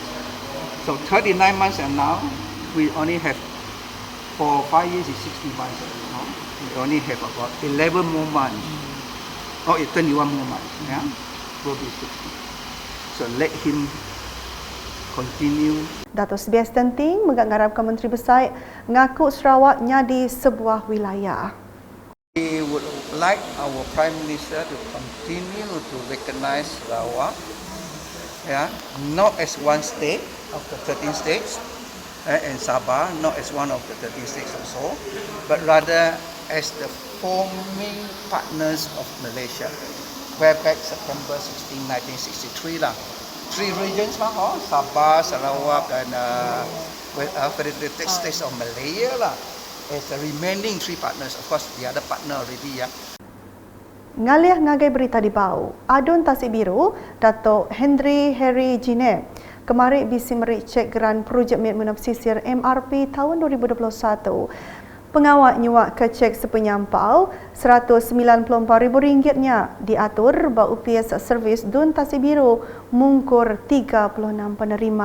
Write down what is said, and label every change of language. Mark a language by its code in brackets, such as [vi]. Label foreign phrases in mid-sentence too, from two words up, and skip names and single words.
[en] So 39 months and now we only have For 5 years is 60 months. No? We only have about 11 more months. Or 21 more months. Yeah? Will be 60. So let him continue. [iba] Dato' Sebastian Ting mengarapkan Menteri Besar ngaku Sarawak nyadi sebuah wilayah. [en] We would like our Prime Minister to continue to recognize Sarawak, not as one state of the 13 states, and Sabah not as one of the 13 states also, but rather as the forming partners of Malaysia. Way back September 16, 1963 lah. 3 regions Sabah, Sarawak dan Federated States of Malaya lah. As the remaining 3 partners, of course the other partner already [iba] Ngalih ngagai berita di bau, Adun Tasik Biru, Dato' Henry Harry Jineb, kemarin bisi mericek geran projek Miat Pesisir MRP tahun 2021. Pengawal nyuak kecek sepenyampau RM194,000-nya diatur bau UPS servis Dun Tasik Biru mungkur 36 penerima.